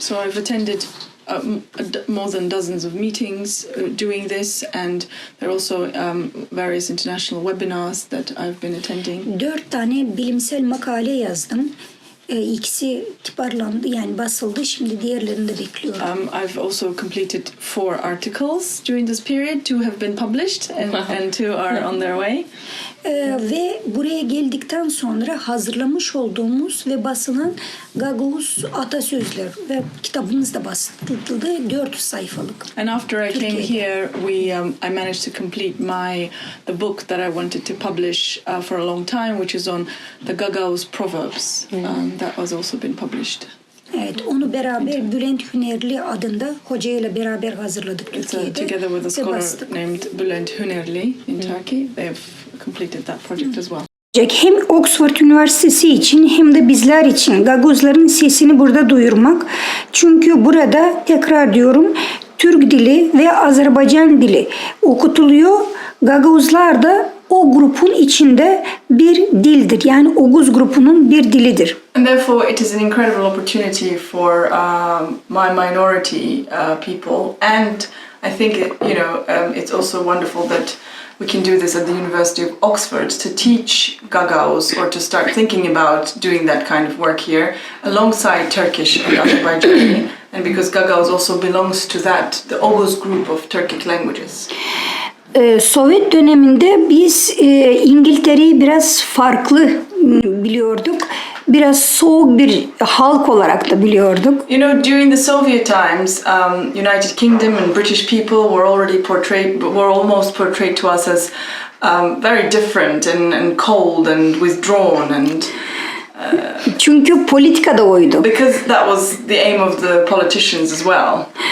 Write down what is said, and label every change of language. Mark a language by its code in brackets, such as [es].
[en] So I've attended more than dozens of meetings doing this, and there are also various international webinars that I've been attending. [tr] 4 tane bilimsel makale yazdım. İkisi tiparlandı, yani basıldı. Şimdi diğerlerini de bekliyorum. [en] I've also completed 4 articles during this period. 2 have been published and 2 are on their way. [tr] Ve buraya geldikten sonra hazırlamış olduğumuz ve basılan Gagavuz atasözler ve kitabımız da basıldı, 400 sayfalık. [en] And after I came here, I managed to complete the book that I wanted to publish for a long time, which is on the Gagavuz proverbs. That was also been published. [tr] Evet, onu beraber Bülent Hünerli adında hocayla beraber hazırladık Türkiye'de. [en] Together with a scholar named Bülent Hünerli in Turkey, they've completed that project as well. [tr] Hem Oxford Üniversitesi için hem de bizler için Gagavuzların sesini burada duyurmak. Çünkü burada tekrar diyorum Türk dili ve Azerbaycan dili okutuluyor. Gagavuzlar da o grubun içinde bir dildir. Yani Oğuz grubunun bir dilidir. [en] And therefore it is an incredible opportunity for my minority people, and I think it's also wonderful that we can do this at the University of Oxford to teach Gagauz, or to start thinking about doing that kind of work here alongside Turkish and Azerbaijani, and because Gagauz also belongs to the Oghuz group of Turkic languages. [tr] Sovyet döneminde biz İngiltere'yi biraz farklı biliyorduk. Biraz soğuk bir halk olarak da biliyorduk. [en] During the Soviet times, United Kingdom and British people were almost portrayed to us as very different and cold and withdrawn and. [tr] Çünkü politika da oydu. [en] Because that was the aim of the politicians as well.